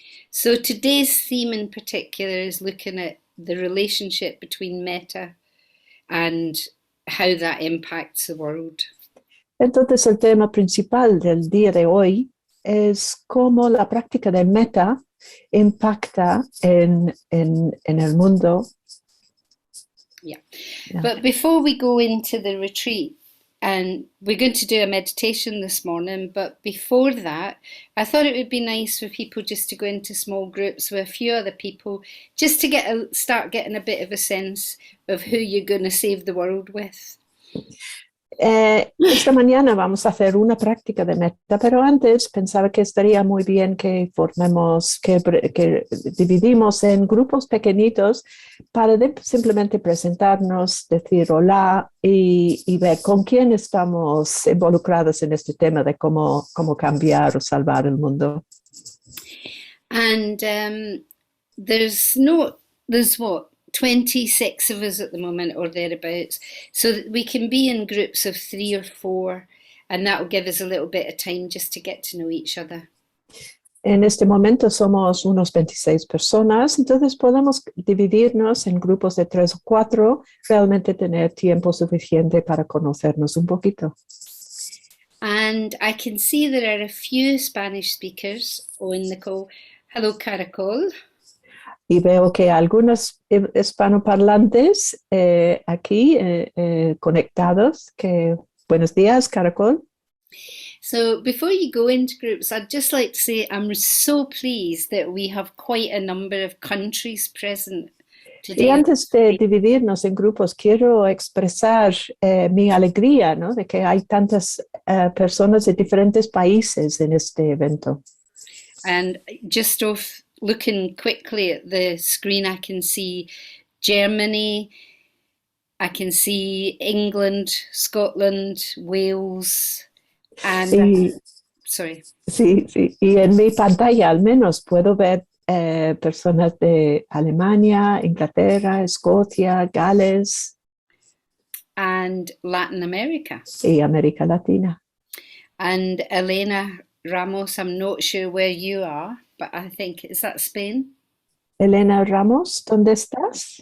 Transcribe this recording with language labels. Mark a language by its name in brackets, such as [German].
[English] So today's theme in particular is looking at the relationship between metta and how that impacts the world. [Spanish] Entonces el tema principal del día de hoy es cómo la práctica de metta impacta en el mundo. [English] Yeah. But before we go into the retreat, and we're going to do a meditation this morning, but before that, I thought it would be nice for people just to go into small groups with a few other people, just to start getting a bit of a sense of who you're going to save the world with. [Spanish] Esta mañana vamos a hacer una práctica de meta, pero antes pensaba que estaría muy bien que formemos, que dividimos en grupos pequeñitos para simplemente presentarnos, decir hola y ver con quién estamos involucrados en este tema de cómo cambiar o salvar el mundo. [English] And there's what, 26 of us at the moment or thereabouts. So that we can be in groups of 3 or 4, and that will give us a little bit of time just to get to know each other. [Spanish] En este momento somos unos 26 personas, entonces podemos dividirnos en grupos de 3 o 4, realmente tener tiempo suficiente para conocernos un poquito. [English] And I can see there are a few Spanish speakers on the call. Hello, Caracol. [Spanish] Y veo que algunos hispanoparlantes aquí conectados. Buenos días, Caracol. [English] So before you go into groups, I'd just like to say I'm so pleased that we have quite a number of countries present today. [Spanish] Y antes de dividirnos en grupos, quiero expresar mi alegría, ¿no? De que hay tantas personas de diferentes países en este evento. [English] And just off looking quickly at the screen, I can see Germany, I can see England, Scotland, Wales, and [Spanish] Sí, [English] sorry. [Spanish] sí, sí. Y en mi pantalla al menos puedo ver personas de Alemania, Inglaterra, Escocia, Gales [English] And Latin America. [Spanish] y América Latina. [English] And Elena Ramos, I'm not sure where you are, but I think, is that Spain? [Spanish] Elena Ramos, ¿dónde estás?